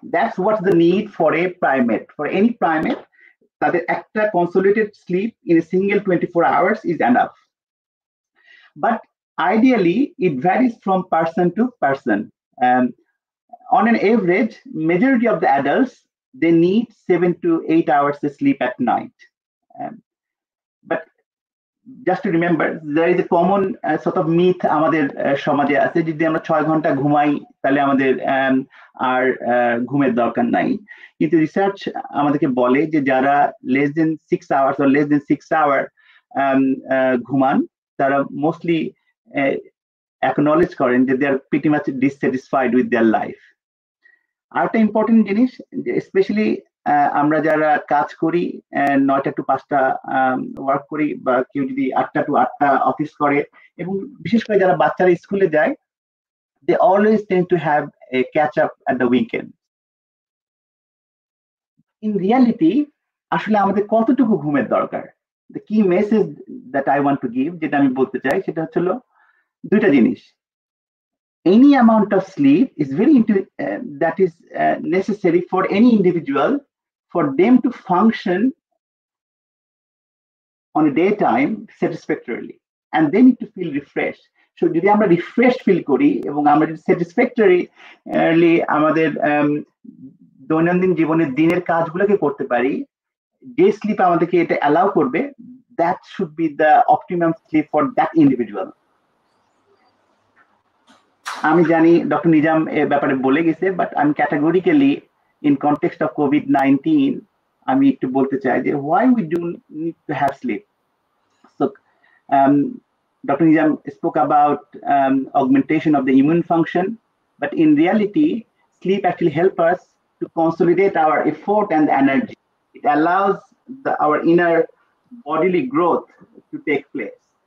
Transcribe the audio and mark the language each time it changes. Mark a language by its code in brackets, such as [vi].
[en] That's what's the need for a primate. For any primate, that extra consolidated sleep in a single 24 hours is enough. But ideally, it varies from person to person. On an average, majority of the adults, they need 7 to 8 hours of sleep at night. But just to remember, there is a common sort of myth [bn] আমাদের সমাজে আছে, যদি আমরা 6 ঘন্টা ঘুমাই তাহলে আমাদের আর ঘুমের দরকার নাই। কিন্তু রিসার্চ আমাদেরকে বলে যে যারা [en] less than 6 hours or less than 6 hours [bn] ঘুমান তারা মোস্টলি [en] acknowledge [bn] করেন যে [en] they are pretty much dissatisfied with their life. [bn] আরেকটা ইম্পর্টেন্ট জিনিস, স্পেশালি আমরা যারা কাজ করি 9টা to 5টা ওয়ার্ক করি, বা কেউ যদি 8টা to 8টা অফিস করে, এবং বিশেষ করে যারা বাচ্চারা স্কুলে যায়, [en] they always tend to have a catch up at the weekend. In reality [bn] আসলে আমাদের কতটুকু ঘুমের দরকার? [en] The key message that I want to give, [bn] যেটা আমি বলতে চাই, সেটা হলো দুইটা জিনিস. [en] Any amount of sleep is that is necessary for any individual for them to function on a daytime satisfactorily, and they need to feel refreshed. [bn] So যদি আমরা রিফ্রেশড ফিল করি এবং আমরা যদি স্যাটিসফ্যাক্টরিলি আমাদের দৈনন্দিন জীবনের দিনের কাজগুলোকে করতে পারি, ডে স্লিপ আমাদেরকে এটা অ্যালাউ করবে, [en] that should be the optimum sleep for that individual. [bn] আমি জানি ডক্টর নিজাম এ ব্যাপারে বলে গেছে, বাট আমি [en] categorically in context of COVID-19 [bn] আমি একটু বলতে চাই যে [en] why we do need to have sleep. So Dr. Nizam spoke about augmentation of the immune function, but in reality sleep actually helps us to consolidate our effort and energy. It allows our inner bodily growth to take place.